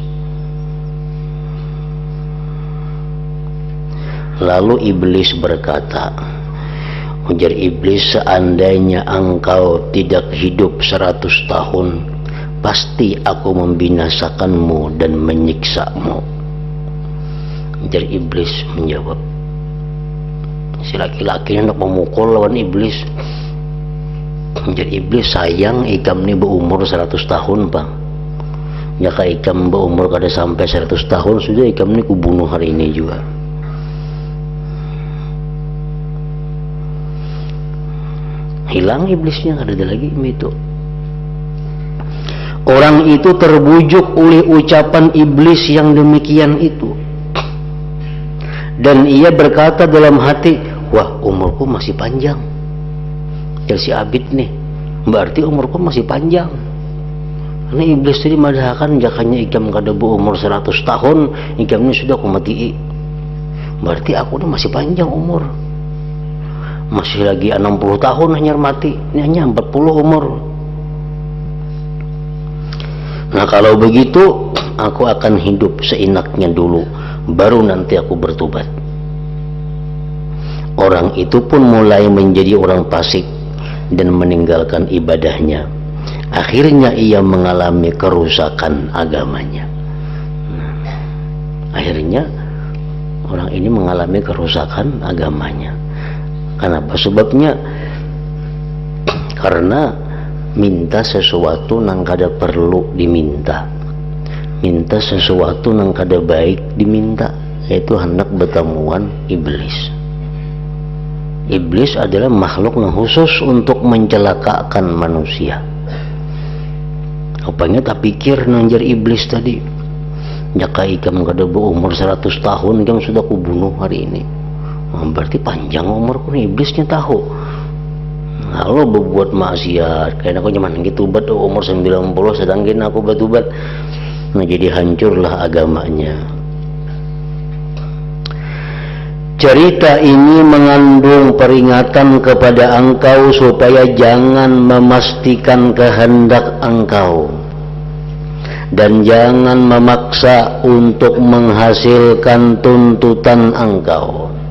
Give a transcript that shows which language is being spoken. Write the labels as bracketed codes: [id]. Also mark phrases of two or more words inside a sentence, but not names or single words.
[id] Lalu iblis berkata, ujar iblis, seandainya engkau tidak hidup 100 tahun, pasti aku membinasakanmu dan menyiksamu. Ujar iblis menjawab. Si laki-laki hendak memukul lawan iblis. [bjn] Ujar iblis, sayang ikam ni berumur 100 tahun bang. Jika ikam berumur kada sampai 100 tahun, sudah ikam ni kubunuh hari ini juga. Hilang iblisnya, kada ada lagi itu. [id] Orang itu terbujuk oleh ucapan iblis yang demikian itu, dan ia berkata dalam hati, wah umurku masih panjang. Jadi si Abid nih, berarti umurku masih panjang. [bjn] Karena iblis tadi madahakan jakanya ikam kada berumur 100 tahun, ikam ini sudah aku mati. [id] Berarti aku ini masih panjang umur. Masih lagi 60 tahun hanya mati, ini hanya 40 umur. Nah kalau begitu aku akan hidup seenaknya dulu, baru nanti aku bertobat. Orang itu pun mulai menjadi orang fasik dan meninggalkan ibadahnya. Akhirnya ia mengalami kerusakan agamanya. Akhirnya orang ini mengalami kerusakan agamanya. Kenapa sebabnya? Karena minta sesuatu [bjn] nang kada perlu diminta, [id] minta sesuatu [bjn] nang kada baik diminta, [id] yaitu hendak bertemuan iblis. Iblis adalah makhluk yang khusus untuk mencelakakan manusia. [bjn] Apanya tak pikir nanjar iblis tadi, jaka ikam kada berumur 100 tahun ikam sudah kubunuh hari ini. [id] Berarti panjang umurku nih, iblisnya tahu. Lalu berbuat maksiat, karena aku cuman gitu bat umur 90, sedangkan aku batubat. Nah jadi hancurlah agamanya. Cerita ini mengandung peringatan kepada engkau supaya jangan memastikan kehendak engkau dan jangan memaksa untuk menghasilkan tuntutan engkau.